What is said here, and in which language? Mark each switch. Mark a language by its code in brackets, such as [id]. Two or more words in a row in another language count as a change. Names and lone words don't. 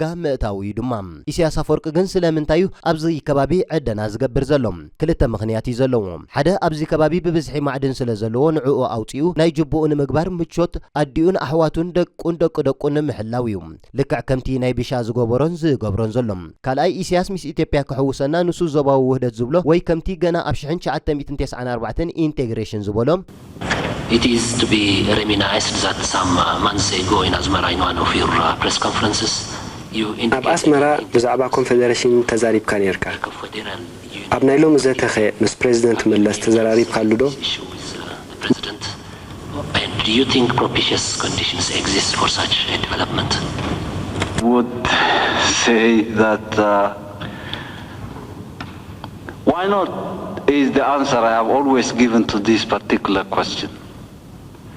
[ti] ምእታዊ እዩ ድማ ኢሳያስ አፈወርቂ ግን ስለምንታዩ ኣብዚ ከባቢ ዕደና ዝገብር ዘሎ ክልተ ምኽንያት እዩ ዘለዎ ሓደ ኣብዚ ከባቢ ብብዝሒ ማዕድን ስለ ዘለዎ ንዕኡ ኣውፂኡ ናይ ጅቡኡ ንምግባር ምቾት ኣዲኡን ኣሕዋቱን ደቁን ምሕላው እዩ ልክዕ ከምቲ ናይ ብሻ ዝገበሮን ዝገብሮን ዘሎ ካልኣይ ኢሳያስ ምስ ኢትዮጵያ ክሕውሰና ንሱ ዞባዊ ውህደት ዝብሎ ወይ ከምቲ ገና ኣብ 1994 ኢንቴግሬሽን ዝበሎ [en] It is to be reminisced that some months ago in Asmara in one of your press conferences you [ti] ab Asmara ብዛዕባ ኮንፌደሬሽን ተዛሪብካ ነርካ ኣብ ናይ ሎም ዘተኸ ምስ ፕሬዝዳንት መለስ ተዘራሪብካሉ ዶ [en] and do you think propitious conditions exist for such a development would say that why not is the answer I have always given to this particular question.